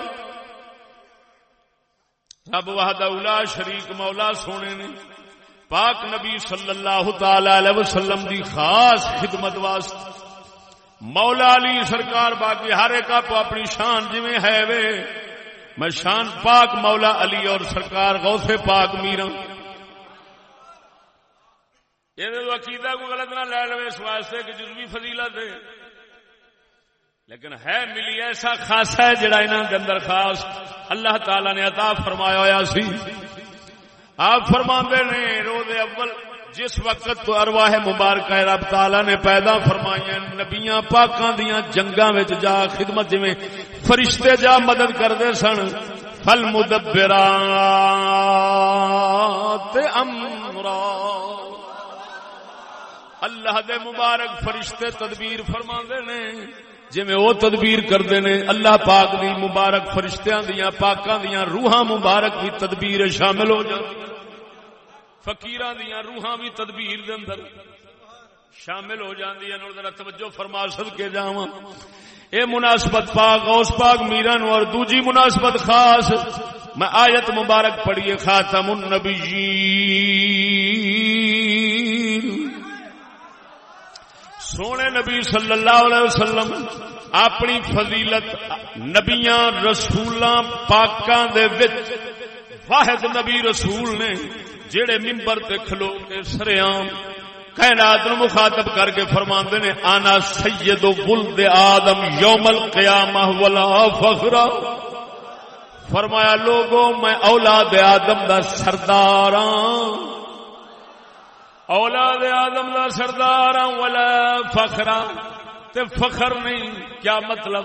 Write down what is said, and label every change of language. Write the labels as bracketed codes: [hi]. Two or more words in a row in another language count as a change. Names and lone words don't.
[pa] رب وحدہ لا شریک مولا سونے نے پاک نبی [ar] صلی اللہ تعالی علیہ وسلم [pa] دی خاص خدمت واسطے مولا علی سرکار باقی ہر ایک آپ اپنی شان جویں ہے وے، میں شان پاک مولا علی اور سرکار غوث پاک میرا یہ عقیدہ کو غلط نہ لے لو اس واسطے کہ جزوی فضیلت ہے، لیکن ہے ملی ایسا خاصا ہے جڑا انہاں دے اندر خاص اللہ تعالی نے عطا فرمایا ہویا سی. آپ فرماندے نے روز اول جس وقت تو ارواح مبارکہ رب تعالی نے پیدا فرمائیاں نبیاں پاکاں دیاں جنگاں وچ جا خدمت جویں فرشتے جا مدد کردے سن، [ar] فالمدبرات امرا، [pa] اللہ دے مبارک فرشتے تدبیر فرماندے نے جویں او تدبیر کردے نے اللہ پاک دی مبارک فرشتیاں دیاں پاکاں دیاں روحاں مبارک بھی تدبیر شامل ہو جاندی، فقیراں دیاں روحاں بھی تدبیر دے اندر شامل ہو جاندی ہیں. ذرا توجہ فرما صدقے جاواں. اے مناسبت پاک غوث پاک میرا نو اور دوجی مناسبت خاص میں آیت مبارک پڑھیے خاتم النبیین سونے نبی [ar] صلی اللہ علیہ وسلم [pa] اپنی فضیلت نبیاں رسولاں پاکاں دے وچ واحد نبی رسول نے جڑے منبر تے کھلو کے سریام کائنات نو مخاطب کر کے فرماندے نے [ar] انا سید ولد آدم یوم القیامہ ولا فخر. [pa] فرمایا لوگوں میں اولاد آدم دا سردار ہاں، اولاد آدم دا سردار ہاں، [ar] ولا فخر [pa] تے فخر نہیں.